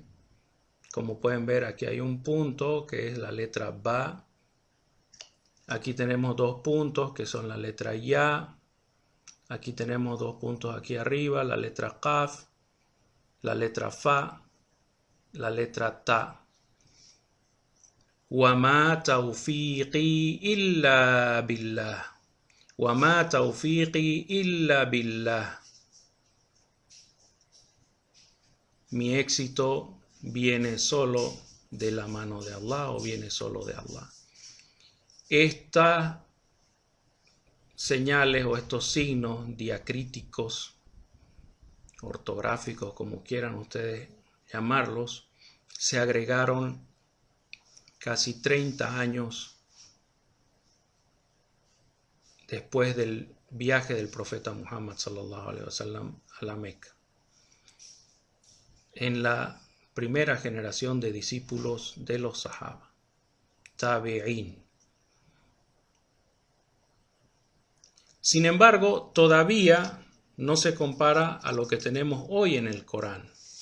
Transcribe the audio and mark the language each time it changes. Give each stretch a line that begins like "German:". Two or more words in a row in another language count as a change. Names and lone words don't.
Spanish: Como pueden ver, aquí hay un punto que es la letra Ba. Aquí tenemos 2 puntos que son la letra Ya. Aquí tenemos 2 puntos aquí arriba, la letra Qaf, la letra Fa, la letra Ta.
Arabic: وَمَا تَوْفِيقِي إِلَّا بِاللَّهِ وَمَا تَوْفِيقِي إِلَّا بِاللَّهِ.
Spanish: Mi éxito viene solo de la mano de Allah o viene solo de Allah. Estas señales o estos signos diacríticos, ortográficos, como quieran ustedes llamarlos, se agregaron casi 30 años después del viaje del profeta Muhammad
Arabic: صلى الله عليه وسلم
Spanish: a la Meca. En la primera generación de discípulos de los Sahaba, tabi'in. Sin embargo, todavía no se compara a lo que tenemos hoy en el Corán.